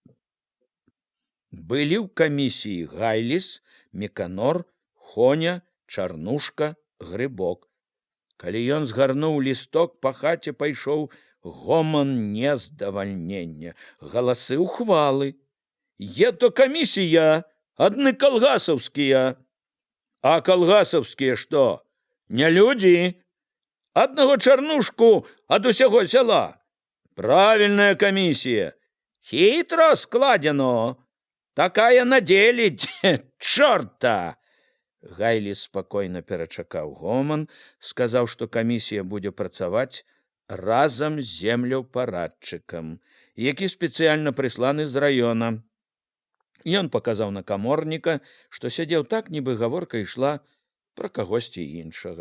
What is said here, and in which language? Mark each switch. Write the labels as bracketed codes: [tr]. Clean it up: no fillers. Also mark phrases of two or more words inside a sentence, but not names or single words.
[be] Былі ў камісіі Гайліс, Міканор, Хоня, Чарнушка, Грыбок. Калі ён згарнуў лісток, па хаце пайшоў гоман нездавальнення, галасы ухвалы. [ru] Это комиссия, одни колгасовские. А колгасовские что? Не люди. Одного Чарнушку от усяго села. Правильная комиссия. Хитро складено. Такая на деле, чорта. [be] Гайліс спокойно перачакаў гоман, сказаў, што камісія будзе працаваць разам з землеўпарадчыкам, які спецыяльна прысланы з раёна. Ён паказаў на каморніка, што сядзеў так, нібы гаворка ішла пра кагосьці іншага.